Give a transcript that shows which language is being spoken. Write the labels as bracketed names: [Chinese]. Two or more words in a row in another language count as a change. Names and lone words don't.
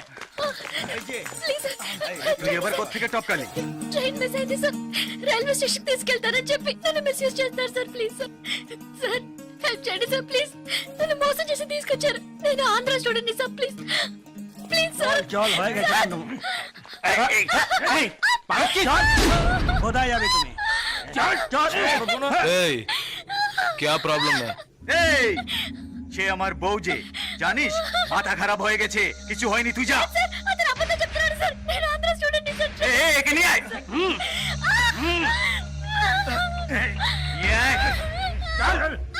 [Telugu] ప్లీజ్ సార్. [Bangla] তুই এবার কোত্থেকে টপকালি? [Telugu] ట్రైన్ మిస్ అయింది సార్, రైల్వే స్టేషన్ తీసుకెళ్తారని చెప్పి నన్ను మిస్యూజ్ చేస్తారు సార్. ప్లీజ్ సార్, సార్ హెల్ప్ చేయండి సార్. ప్లీజ్, నన్ను మోసం చేసి తీసుకొచ్చారు. నేను ఆంధ్ర స్టూడెంట్ ని సార్. ప్లీజ్ ప్లీజ్ సార్. [Bangla] জল হয়ে গেছে একদম। এই, এই, পালাচ্ছিস? কোথায় যাবে তুমি? চল, চল। [Hindi] এই क्या प्रॉब्लम है? [Bangla] এই, সে আমার বউ যে, জানিস মাথা খারাপ হয়ে গেছে, কিছু হয়নি, তুই যা। [Telugu] సార్ అతను అబద్ధం చెప్తున్నాడు సార్. నేను ఆంధ్ర స్టూడెంట్ ని సార్. [Bangla] একে নিয়ে আয়। নিয়ে আয়। চল।